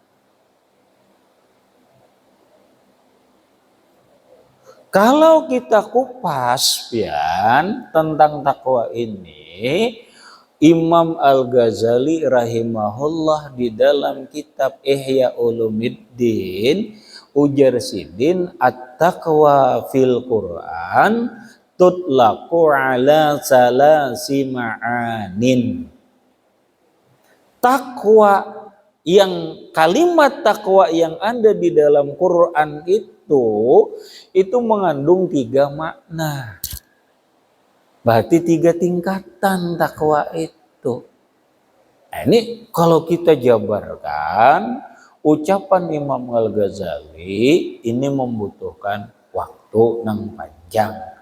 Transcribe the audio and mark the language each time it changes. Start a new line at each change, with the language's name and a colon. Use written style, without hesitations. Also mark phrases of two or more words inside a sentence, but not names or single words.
Indonesian: Kalau kita kupas pian tentang takwa ini, Imam Al-Ghazali rahimahullah di dalam kitab Ihya Ulumuddin
Banjar: ujar sidin,
Arabic: التقوى في القرآن تطلق على ثلاثة معان.
Indonesian: Takwa yang kalimat takwa yang ada di dalam Quran itu mengandung 3 makna. Berarti 3 tingkatan takwa itu. Nah, ini kalau kita jabarkan ucapan Imam Al-Ghazali ini membutuhkan waktu nang panjang.